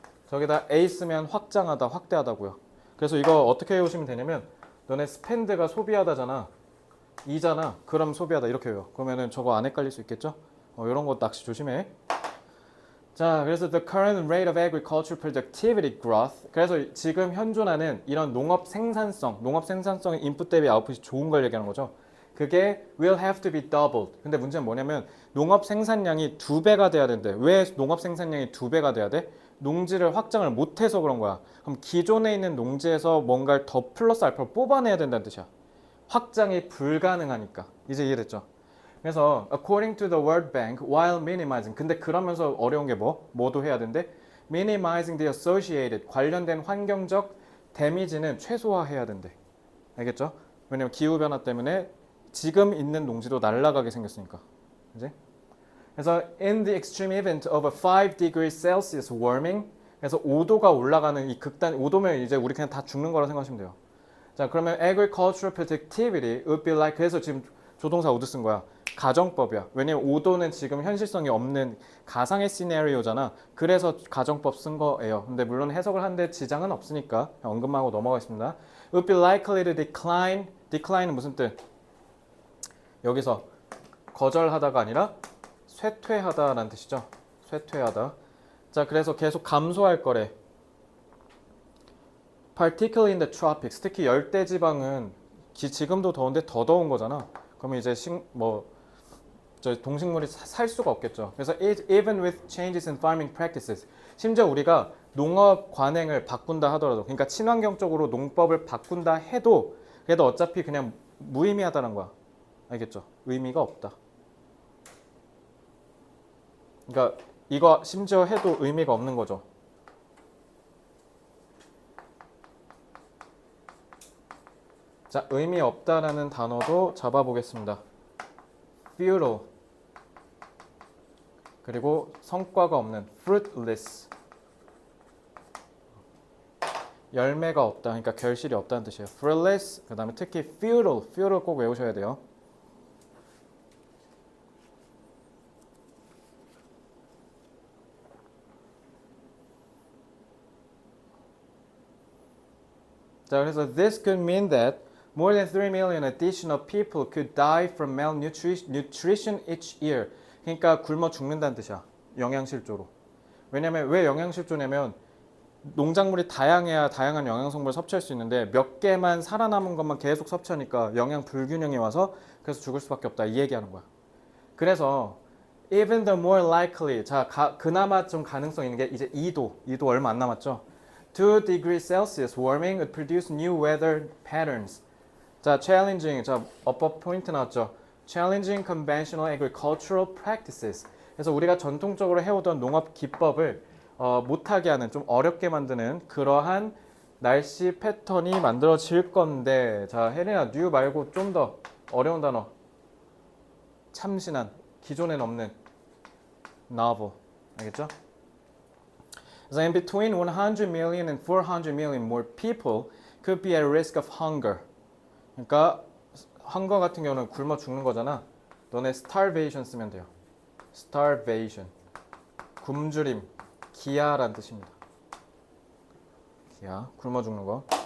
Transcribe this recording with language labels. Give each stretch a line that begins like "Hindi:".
Korean: 저기다 a 쓰면 확장하다, 확대하다고요. 그래서 이거 어떻게 해오시면 되냐면 너네 spend가 소비하다잖아. 이잖아. 그럼 소비하다 이렇게 해요. 그러면은 저거 안 헷갈릴 수 있겠죠? 이런 거 낚시 조심해. 자, 그래서
English: the current rate of agricultural productivity growth.
Korean: 그래서 지금 현존하는 이런 농업 생산성의 인풋 대비 아웃풋이 좋은 걸 얘기하는 거죠. 그게
English: will have to be doubled.
Korean: 근데 문제는 뭐냐면 농업 생산량이 2배가 돼야 된대. 왜 농업 생산량이 2배가 돼야 돼? 농지를 확장을 못해서 그런 거야. 그럼 기존에 있는 농지에서 뭔가를 더 플러스 알파로 뽑아내야 된다는 뜻이야. 확장이 불가능하니까. 이제 이해됐죠? 그래서
English: according to the World Bank, while minimizing.
Korean: 근데 그러면서 어려운 게 뭐도 해야 된대?
English: minimizing the associated
Korean: 관련된 환경적 데미지는 최소화해야 된대. 알겠죠? 왜냐면 기후 변화 때문에 지금 있는 농지도 날아가게 생겼으니까. 그지? 그래서
English: in the extreme event of a 5 degrees Celsius warming.
Korean: 그래서 5도가 올라가는 이 극단 5도면 이제 우리 그냥 다 죽는 거라 생각하시면 돼요. 자, 그러면
English: agricultural productivity would be like.
Korean: 그래서 지금 조동사 would 쓴 거야. 가정법이야. 왜냐면 5도는 지금 현실성이 없는 가상의 시나리오잖아. 그래서 가정법 쓴 거예요. 근데 물론 해석을 하는데 지장은 없으니까 언급만 하고 넘어가겠습니다.
English: Would be likely to decline.
Korean: decline은 무슨 뜻? 여기서 거절하다가 아니라 쇠퇴하다라는 뜻이죠. 쇠퇴하다. 자, 그래서 계속 감소할 거래.
English: Particularly in the tropics.
Korean: 특히 열대지방은 지금도 더운데 더 더운 거잖아. 그러면 이제 동식물이 살 수가 없겠죠. 그래서
English: even with changes in farming practices.
Korean: 심지어 우리가 농업 관행을 바꾼다 하더라도, 그러니까 친환경적으로 농법을 바꾼다 해도 그래도 어차피 그냥 무의미하다는 거야. 알겠죠? 의미가 없다. 그러니까 이거 심지어 해도 의미가 없는 거죠. 자, 의미 없다라는 단어도 잡아보겠습니다. futile. 그리고 성과가 없는 fruitless. 열매가 없다. 그러니까 결실이 없다는 뜻이에요. fruitless. 그 다음에 특히 futile. futile 꼭 외우셔야 돼요. 자, 그래서
English: this could mean that more than 3 million additional people could die from malnutrition each year.
Korean: 그러니까 굶어 죽는다는 뜻이야. 영양실조로. 왜냐면 왜 영양실조냐면 농작물이 다양해야 다양한 영양성분을 섭취할 수 있는데 몇 개만 살아남은 것만 계속 섭취하니까 영양 불균형이 와서 그래서 죽을 수밖에 없다. 이 얘기하는 거야. 그래서
English: even the more likely
Korean: 자 그나마 좀 가능성 있는 게 이제 2도 얼마 안 남았죠.
English: 2 degrees Celsius warming would produce new weather patterns.
Korean: 자 challenging 자 업법 포인트 나왔죠.
English: challenging conventional agricultural practices.
Korean: 그래서 우리가 전통적으로 해오던 농업 기법을 못하게 하는 좀 어렵게 만드는 그러한 날씨 패턴이 만들어질 건데 자 혜린아 new 말고 좀 더 어려운 단어 참신한 기존엔 없는 novel 알겠죠?
English: So in between 100 million and 400 million more people could be at risk of hunger.
Korean: 그러니까 hunger 같은 경우는 굶어 죽는 거잖아. 너네 starvation 쓰면 돼요. starvation 굶주림 기아란 뜻입니다. 기아 굶어 죽는 거.